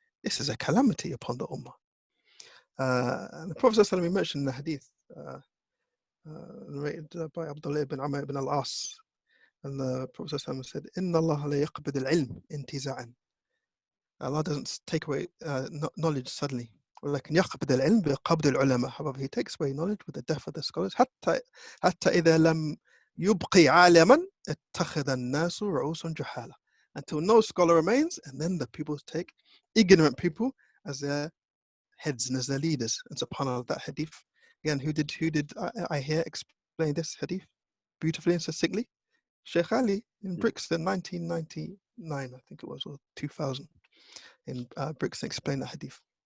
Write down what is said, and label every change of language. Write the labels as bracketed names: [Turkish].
[English] This is a calamity upon the ummah. And the Prophet ﷺ mentioned in the hadith, narrated by Abdullah ibn Amr ibn al-As, and the Prophet ﷺ said, [Arabic] "Inna Allah la yaqbid al-ilm intiza'an." [English] Allah doesn't take away knowledge suddenly. [Arabic] ولكن يقبض العلم بقبض العلماء. [English] However, He takes away knowledge with the death of the scholars. [Arabic] حتى إذا لم يبقي عالما اتخذ الناس رؤوس جهالة. [English] Until no scholar remains, and then the people take ignorant people as their heads and as their leaders. And subhanAllah, that hadith again, who did I hear explain this hadith beautifully and succinctly? Sheikh Ali in Brixton, 1999, I think it was, or 2000, in Brixton, explained that hadith.